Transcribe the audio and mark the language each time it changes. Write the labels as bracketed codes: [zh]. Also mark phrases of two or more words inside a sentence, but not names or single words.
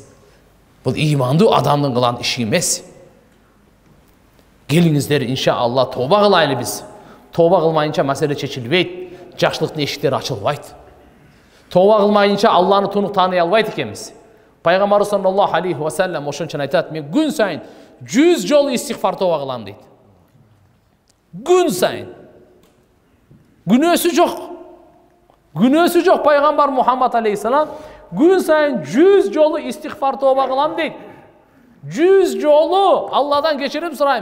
[ky] Бул ыймандуу адамдын кылган иши эмес. Келиңиздер, иншалла, тооба кылайлы биз. Тооба кылмайынча маселе чечилбейт, жакшылыктын эшиктери ачылбайт. Тооба кылмайынча Алланы тунук тааный албайт экенбиз. Пайгамбар [ar] صلى الله عليه وسلم [ky] ошон үчүн айтат: мен күн сайын 100 жолу истигфар тооба кылам дейт. Күн сайын. Күнөөсү жок. Күнөөсү жок пайгамбар Мухаммад алейхиссалам күн сайын 100 жолу истигфар тооба кылам дейт. 100 жолу Алладан кечирим сурайм.